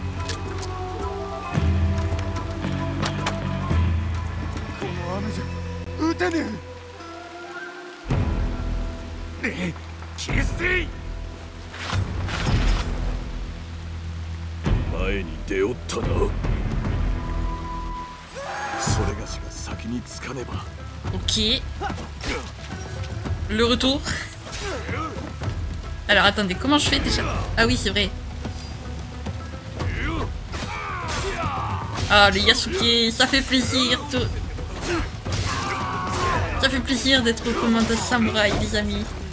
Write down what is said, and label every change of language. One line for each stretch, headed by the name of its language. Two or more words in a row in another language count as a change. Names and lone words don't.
Japanese: 撃てねえ。切り捨て。前に出おったな。それがしが先につかねば。
French: Ok. Le retour. Alors attendez, comment je fais déjà? Ah oui, c'est vrai. Ah, le Yasuke, ça fait plaisir. Ça fait plaisir d'être au commandant samouraï, les amis.